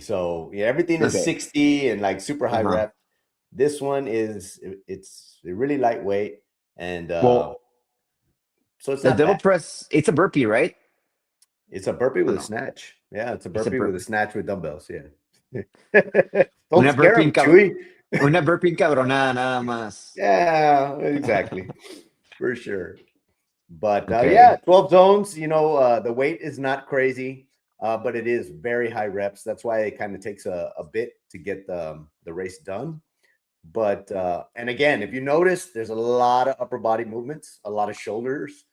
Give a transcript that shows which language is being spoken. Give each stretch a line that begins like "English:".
English: So yeah, everything is 60 and like super high rep. This one it's really lightweight and so it's the devil press. It's a burpee, right? It's a burpee with a snatch. Yeah, it's a burpee with a snatch with dumbbells. Yeah. Don't scare him, Chuy.
Spanish: Una burpee encabronada nada más.
English: Yeah, exactly. For sure. But yeah, 12 zones, the weight is not crazy, but it is very high reps. That's why it kind of takes a bit to get the race done. But and again, if you notice, there's a lot of upper body movements, a lot of shoulders,